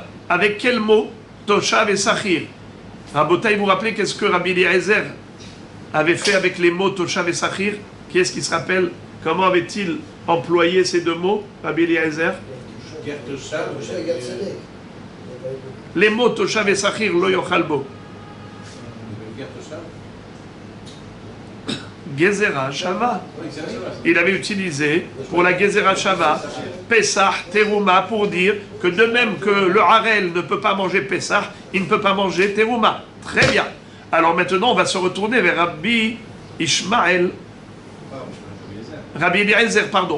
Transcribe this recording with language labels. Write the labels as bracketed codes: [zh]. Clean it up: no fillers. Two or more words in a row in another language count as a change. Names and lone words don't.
[fr] Avec quel mot? Toshav et Sachir. Rabotai, vous vous rappelez qu'est-ce que Rabbi Eliezer avait fait avec les mots Toshav et Sachir? Qui est-ce qui se rappelle? Comment avait-il employé ces deux mots, Rabbi Eliezer? Les mots Toshav et Sachir, [he] לא יאכל בו. גזירה שווה. [fr] Il avait utilisé pour la [he] גזירה שווה פסח, [fr] Teruma, pour dire que de même que le Harel ne peut pas manger Pesach, il ne peut pas manger Teruma. Très bien. Alors maintenant, on va se retourner vers Rabbi Ishmael. Rabbi Eliezer, pardon.